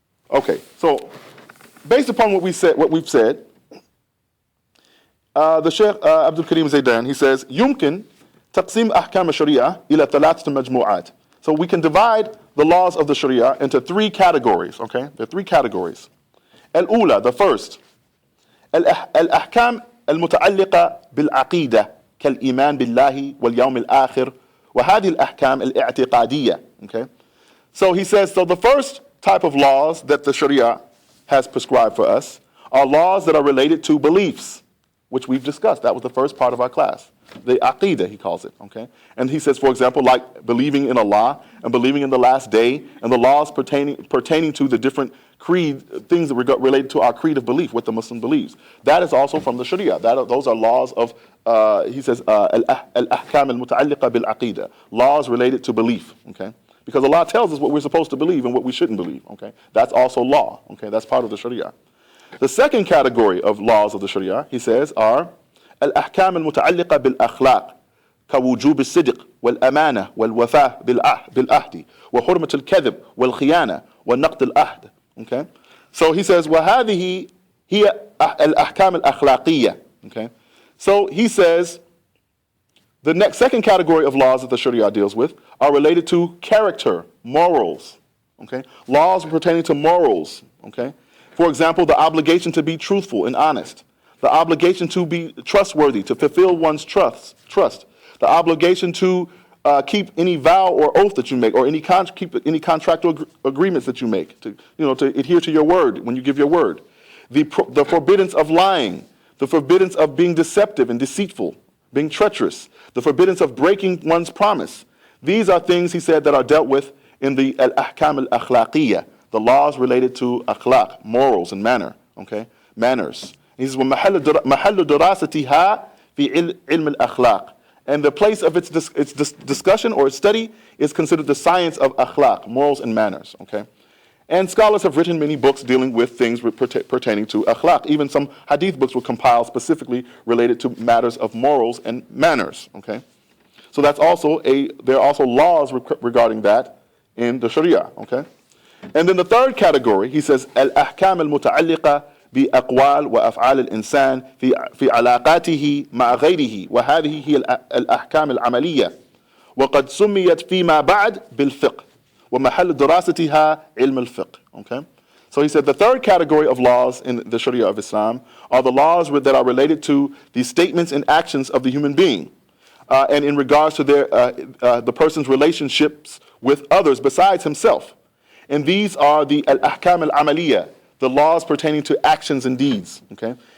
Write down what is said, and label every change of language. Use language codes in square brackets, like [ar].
[en] Okay, so based upon what we've said, the Sheikh Abdul Karim Zaidan, he says, [ar] يمكن تقسيم أحكام الشريعة إلى ثلاثة مجموعات. [en] So we can divide the laws of the Sharia into three categories, okay? There are three categories. [ar] الأولى, [en] the first, [ar] الأحكام المتعلقة بالعقيدة كالإيمان بالله واليوم الآخر وهذه الأحكام الاعتقادية, okay? [en] So he says, so the first type of laws that the Sharia has prescribed for us are laws that are related to beliefs, which we've discussed. That was the first part of our class. The Aqeedah, he calls it, okay? And he says, for example, like believing in Allah and believing in the last day and the laws pertaining to the different creed, things that related to our creed of belief, what the Muslim believes. That is also from the Sharia. Those are laws of, he says, al-ahkam al-muta'alliqa bil-aqeedah, laws related to belief, okay? Because Allah tells us what we're supposed to believe and what we shouldn't believe, okay? That's also law, okay? That's part of the Sharia. The second category of laws of the Sharia, he says, are [ar] الأحكام المتعلقة بالأخلاق كوجوب الصدق والأمانة والوفاء بالعهد وحرمة الكذب والخيانة ونقض العهد [en] Okay? So he says, [ar] وَهَذِهِ هِيَ الْأَحْكَامِ الْأَخْلَاقِيَّةِ. [en] Okay? So he says, the second category of laws that the Sharia deals with are related to character, morals. Okay? Laws pertaining to morals. Okay? For example, the obligation to be truthful and honest. The obligation to be trustworthy, to fulfill one's trust. The obligation to keep any vow or oath that you make, or keep any contractual agreements that you make, to adhere to your word when you give your word. The forbiddance of lying, the forbiddance of being deceptive and deceitful, being treacherous, the forbiddance of breaking one's promise. These are things, he said, that are dealt with in the al-ahkam al-akhlaqiyya, the laws related to akhlaq, morals and manners. He says, [ar] وَمَحَلُّ دُرَاسَتِهَا فِي عِلْمِ الْأَخْلَاقِ. [en] And the place of its discussion or its study is considered the science of akhlaq, morals and manners. Okay? And scholars have written many books dealing with things pertaining to akhlaq. Even some hadith books were compiled specifically related to matters of morals and manners. Okay? So there are also laws regarding that in the Sharia. Okay? And then the third category, he says, [ar] al-ahkam al-muta'alliqa بأقوال وأفعال الإنسان في علاقاته مع غيره وهذه هي الأحكام العملية وقد سميت فيما بعد بالفقه ومحل دراستها علم الفقه. [en] Okay? So he said the third category of laws in the Sharia of Islam are the laws that are related to the statements and actions of the human being and in regards to the person's relationships with others besides himself. And these are the al-ahkam al-amaliyah, the laws pertaining to actions and deeds. Okay?